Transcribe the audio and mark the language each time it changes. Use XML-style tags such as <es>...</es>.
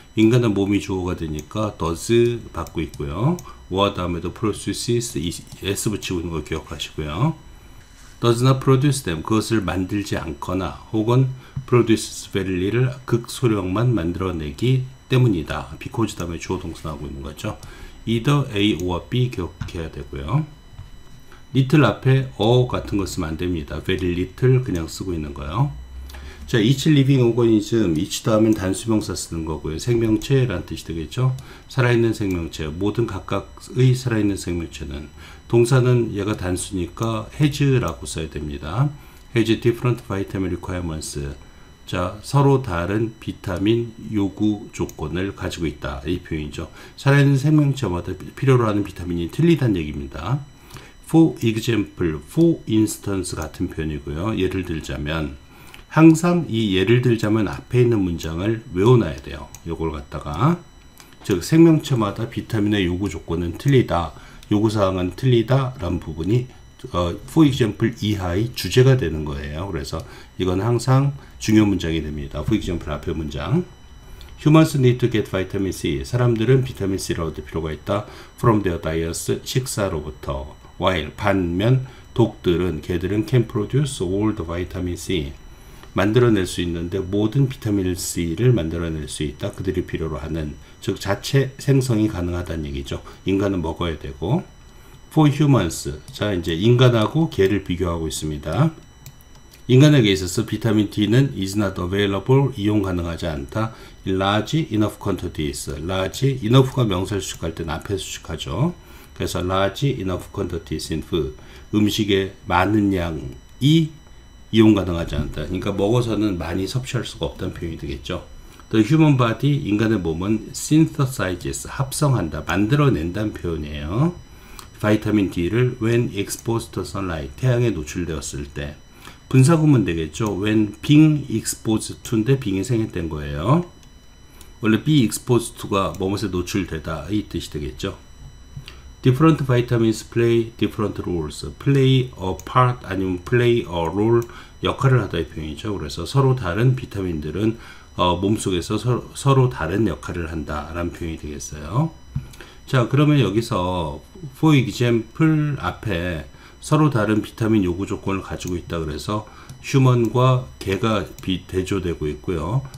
<ko>인간의 몸이 주어가 되니까 does 받고 있고요. or 다음에도 produces, S 붙이고 있는 거 기억하시고요.</ko> <en>does not produce them,</en> <ko>그것을 만들지 않거나 혹은</ko> <en>produces very little,</en> <ko>극소량만 만들어내기 때문이다. because 다음에 주어 동사 나오고 있는 거죠.</ko> <en>either A or B</en> <ko>기억해야 되고요. little 앞에 같은 거 쓰면 안 됩니다.</ko> <en>very little</en> <ko>그냥 쓰고 있는 거요. 자,</ko> <en>each living organism,</en> <ko>each 다음엔 단수명사 쓰는 거고요. 생명체라는 뜻이 되겠죠. 살아있는 생명체, 모든 각각의 살아있는 생명체는, 동사는 얘가 단수니까 has라고 써야 됩니다.</ko> <en>has different vitamin requirements.</en> <ko>자, 서로 다른 비타민 요구 조건을 가지고 있다. 이 표현이죠. 살아있는 생명체마다 필요로 하는 비타민이 틀리다는 얘기입니다.</ko> <en>For example, for instance</en> <ko>같은 표현이고요. 예를 들자면, 항상 이 예를 들자면 앞에 있는 문장을 외워놔야 돼요. 요걸 갖다가, 즉 생명체마다 비타민의 요구 조건은 틀리다, 요구사항은 틀리다 라는 부분이 for example 이하의 주제가 되는 거예요. 그래서 이건 항상 중요 문장이 됩니다.</ko> <en>for example</en> <ko>앞에 문장.</ko> <en>Humans need to get vitamin C.</en> <ko>사람들은 비타민 C를 얻을 필요가 있다.</ko> <en>From their diets,</en> <ko>식사로부터.</ko> <en>While</en> <ko>반면 독들은, 개들은</ko> <en>can produce all the vitamin C.</en> <ko>만들어낼 수 있는데 모든 비타민 C를 만들어낼 수 있다. 그들이 필요로 하는, 즉 자체 생성이 가능하다는 얘기죠. 인간은 먹어야 되고.</ko> <en>For humans,</en> <ko>자 이제 인간하고 개를 비교하고 있습니다. 인간에게 있어서 비타민 D는</ko> <en>is not available,</en> <ko>이용 가능하지 않다.</ko> <en>large enough quantities,</en> <ko>large, enough가 명사를 수식할 때는 앞에 수식하죠. 그래서</ko> <en>large enough quantities in food,</en> <ko>음식의 많은 양이 이용 가능하지 않다. 그러니까 먹어서는 많이 섭취할 수가 없다는 표현이 되겠죠.</ko> <en>The human body,</en> <ko>인간의 몸은 synthesizes, 합성한다, 만들어낸다는 표현이에요. 바이타민 D를</ko> <en>when exposed to sunlight,</en> <ko>태양에 노출되었을 때. 분사구문 되겠죠.</ko> <en>when being exposed to</en> <ko>인데 being이 생략된 거예요. 원래</ko> <en>be exposed to</en> <ko>가 뭐뭇에 노출되다 이 뜻이 되겠죠.</ko> <en>Different vitamins play different roles. play a part</en> <ko>아니면</ko> <en>play a role,</en> <ko>역할을 하다의 표현이죠. 그래서 서로 다른 비타민들은 몸속에서 서로 다른 역할을 한다 라는 표현이 되겠어요. 자, 그러면 여기서 for example 앞에 서로 다른 비타민 요구 조건을 가지고 있다 그래서 휴먼과 개가 대조되고 있고요.</ko>